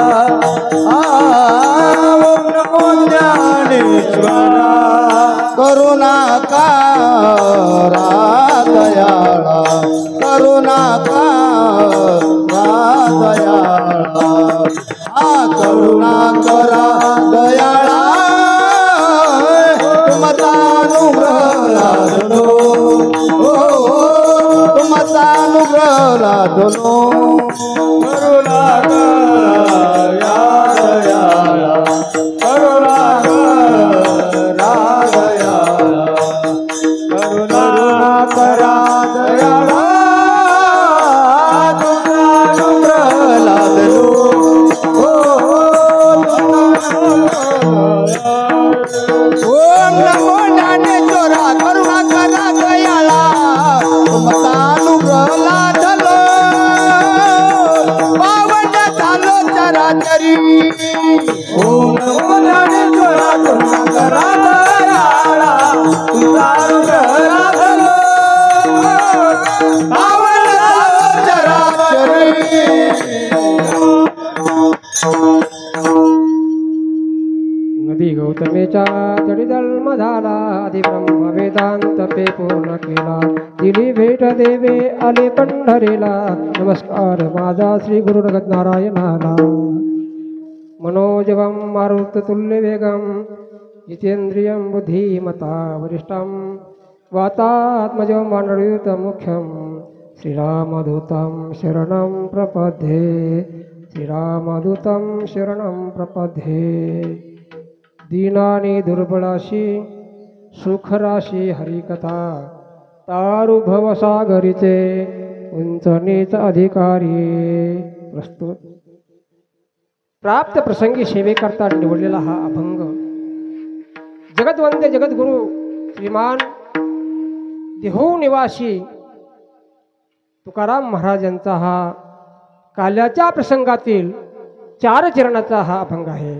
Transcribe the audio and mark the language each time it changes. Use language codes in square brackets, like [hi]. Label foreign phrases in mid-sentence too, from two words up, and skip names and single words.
[mr] ओम नमो ज्ञानेश्वरा करुणाकारा दयाळा करुणाकारा दयाळा करुणाकरा दयाळा तुमचा लादलो तुमचा लादलो करुणाकरा या दयाळा करुणाकरा दयाळा करुणाकरा दयाळा ओम नमो ज्ञानेश्वरा करुणाकरा दयाळा तुमचा अनुग्रह लादलो पावन झालो चराचरी ओम नमो ज्ञानेश्वरा करुणाकरा दयाळा तुमचा अनुग्रह लादलो पावन झालो चराचरी नदी गौतमेच्या जडी जन्म झाला आधी ब्रह्म वेदांत पे पूर्ण केला दिली भेट देवे आले पंढरीला नमस्कार माझा श्री गुरु नगत नारायणाला [sa] मनोजवम मारुत तुल्य वेगम जितेंद्रियम बुद्धिमता वरिष्ठम वातात्मजं मानयुत मुख्यम श्रीरामदूतं शरणं प्रपद्ये श्रीरामदूतं शरणं प्रपद्ये दीनानी [mr] दुर्बळाशी सुखराशी हरिकथा तारु भवसागरीचे उंच नीच अधिकारी प्रस्तुत प्राप्त प्रसंगी सेवेकरता निवडलेला हा अभंग जगतवंदे जगद्गुरु श्रीमान देहू निवासी तुकाराम महाराजांचा हा काल्याच्या प्रसंगातील 4 चरणाचा हा अभंग आहे।